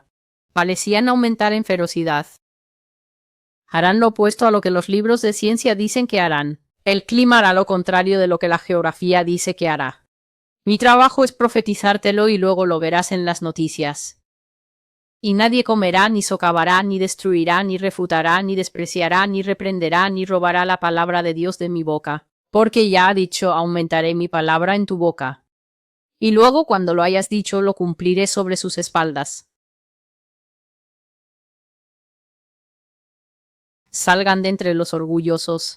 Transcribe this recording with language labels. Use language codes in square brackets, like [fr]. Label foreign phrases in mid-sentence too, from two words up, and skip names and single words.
[es] Parecían aumentar en ferocidad. Harán lo opuesto a lo que los libros de ciencia dicen que harán. El clima hará lo contrario de lo que la geografía dice que hará. Mi trabajo es profetizártelo y luego lo verás en las noticias. Y nadie comerá, ni socavará, ni destruirá, ni refutará, ni despreciará, ni reprenderá, ni robará la palabra de Dios de mi boca. Porque ya ha dicho, aumentaré mi palabra en tu boca. Y luego, cuando lo hayas dicho, lo cumpliré sobre sus espaldas. Salgan de entre los orgullosos.